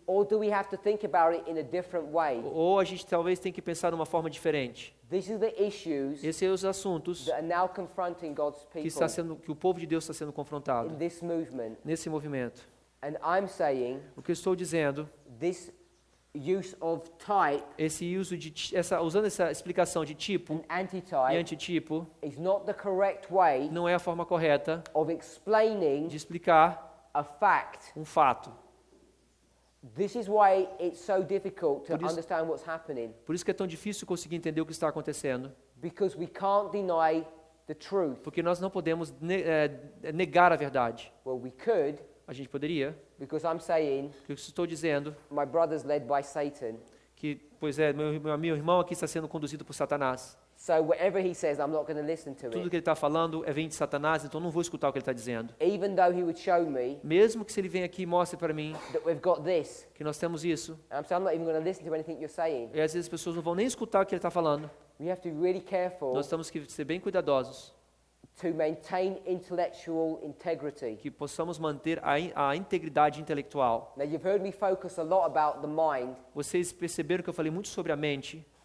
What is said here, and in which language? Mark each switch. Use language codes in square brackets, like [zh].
[en] Or do we have to think about it in a different way? [pt] Ou a gente talvez tem que pensar de uma forma diferente. [en] These are the issues [pt] Esses são os assuntos [en] that are now confronting God's people [pt] que o povo de Deus está sendo confrontado [en] in this movement. [pt] nesse movimento. [en] And I'm saying [pt] O que eu estou dizendo, [en] this use of type [pt] esse uso usando essa explicação de tipo [en] and [pt] e [en] antitype [pt] antitipo, [en] is not the correct way [pt] não é a forma correta [en] of explaining [pt] de explicar [en] a fact. [pt] um fato. [en] This is why it's so difficult to [pt] Por isso- [en] understand what's happening, [pt] Por isso que é tão difícil conseguir entender o que está acontecendo, [en] because we can't deny the truth. [pt] porque nós não podemos negar a verdade. [en] Well, we could, [pt] A gente poderia, [en] because I'm saying [pt] o que eu estou dizendo, [en] my brother's led by Satan. [pt] que, pois é, meu irmão aqui está sendo conduzido por Satanás. [en] So whatever he says, I'm not going to listen to [pt] Tudo [en] it. [pt] que ele está falando vem de Satanás, então eu não vou escutar o que ele está dizendo. [en] Even though he would show me [pt] Mesmo que se ele venha aqui e mostre para mim [en] that we've got this. [pt] que nós temos isso, [en] And I'm saying I'm not even going to listen to anything you're saying. [pt] e às vezes as pessoas não vão nem escutar o que ele está falando. [en] We have to be really careful [pt] Nós temos que ser bem cuidadosos, [en] to maintain intellectual integrity. [pt] que possamos manter a integridade intelectual. [en] Now, you've heard me focus a lot about the mind, [pt] Vocês perceberam que eu falei muito sobre a mente,